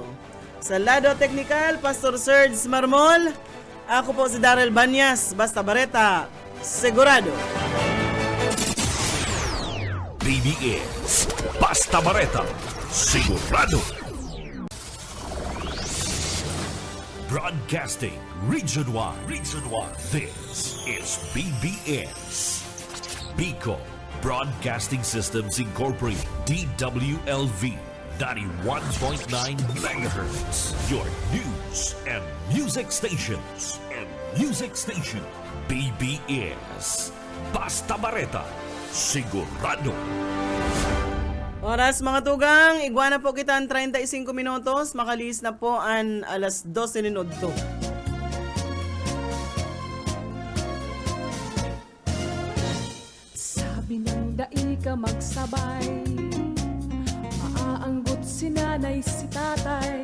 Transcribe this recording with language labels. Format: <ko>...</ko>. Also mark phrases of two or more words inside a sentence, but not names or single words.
<bik>Sa lado teknikal, Pastor Serge Marmol, ako po si Darrell Banyas, basta bareta, sigurado. BBS Basta Bareta, sigurado.</bik> <en>Broadcasting Region 1. This is BBS. Bicol Broadcasting Systems Incorporated. DWLV 91.9 MHz. Your news and music stations.</en> <bik>BBS Basta Bareta, sigurado. Oras mga tugang, iguana po kita ang 35 minutos, makalis na po ang alas 12:08. Sabi ng dai ka magsabay, maaanggot si nanay si tatay.</bik>